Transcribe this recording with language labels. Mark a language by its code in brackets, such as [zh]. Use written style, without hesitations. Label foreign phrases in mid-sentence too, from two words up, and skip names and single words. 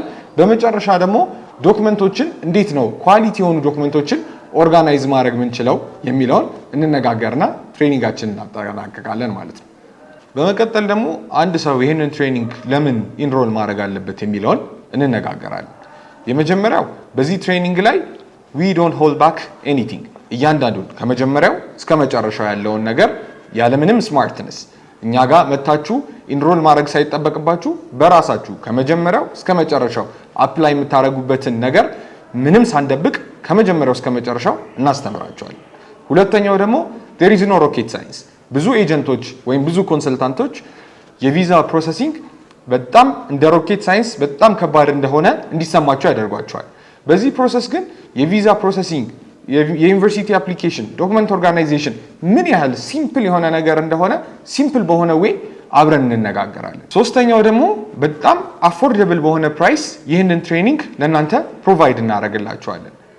[am] በመጨረሻ ደግሞ ዶክመንቶችን እንዴት ነው ኳሊቲ የሆኑ ዶክመንቶችን ኦርጋናይዝ ማድረግ የምንችለው የሚለውን እንነጋገርና ትሬኒንጋችንን እናጠናቀቃለን ማለት ነው። በመቀጠል ደግሞ አንድ ሰው ይህንን ትሬኒንግ ለምን ኢንሮል ማድረግ አለበት የሚለውን እንነጋገራለን። የመጀመሪያው በዚህ ትሬኒንግ ላይ [en] we don't hold back anything፣ [am] እያንዳንዱን ከመጀመሪያው እስከ መጨረሻው ያለውን ነገር ያለምንም ስማርትነስ እኛ ጋር መታችሁ ኢንሮል ማድረግ ሳይጠበቅባችሁ በራሳችሁ ከመጀመሪያው እስከ መጨረሻው አፕላይ የምታደርጉበትን ነገር ምንም ሳንደብቅ ከመጀመሪያው እስከ መጨረሻው እናስተምራችኋለን። ሁለተኛው ደግሞ [en] there is no rocket science። [am] ብዙ ኤጀንቶች ወይም ብዙ ኮንሰልታንቶች የቪዛ ፕሮሰሲንግ በጣም እንደ [en] rocket science [am] በጣም ከባድ እንደሆነ እንዲሰማቸው ያደርጓቸዋል። በዚህ ፕሮሰስ ግን የቪዛ ፕሮሰሲንግ፣ የዩኒቨርሲቲ አፕሊኬሽን፣ [en] document organization [am] ምን ያህል ሲምፕል የሆነ ነገር እንደሆነ ሲምፕል በሆነ ዌይ አብረን እንነጋገራለን። ሶስተኛው ደግሞ በጣም አፎርደብል በሆነ ፕራይስ ይህንን ትሬኒንግ ለእናንተ ፕሮቫይድ እናደርግላችኋለን።